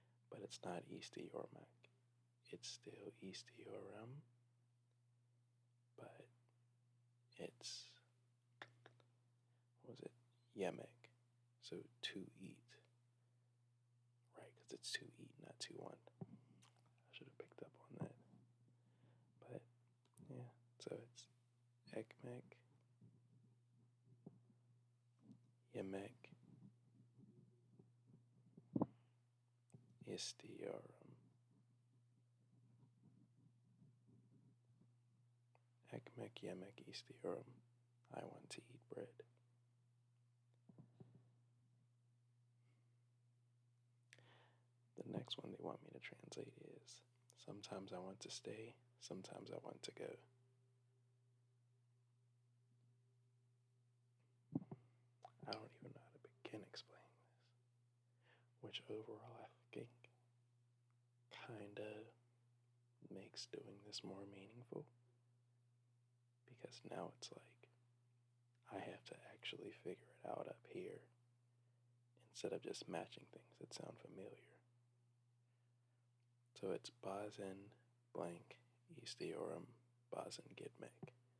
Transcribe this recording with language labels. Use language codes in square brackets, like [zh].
[en] But it's not istiourmak. It's still istiorum, but it's, what was it? [tr] Yemek. [en] So to eat. Right, because it's to eat, not to want. I should have picked up on So it's [tr] ekmek, yemek, istiyorum. Ekmek yemek istiyorum. [en] I want to eat bread. The next one they want me to translate is sometimes I want to stay, sometimes I want to go. I don't even know how to begin explaining this, which overall I think kind of makes doing this more meaningful because now it's like I have to actually figure it out up here instead of just matching things that sound familiar. So it's [tr] bazen blank istiyorum bazen gitmek.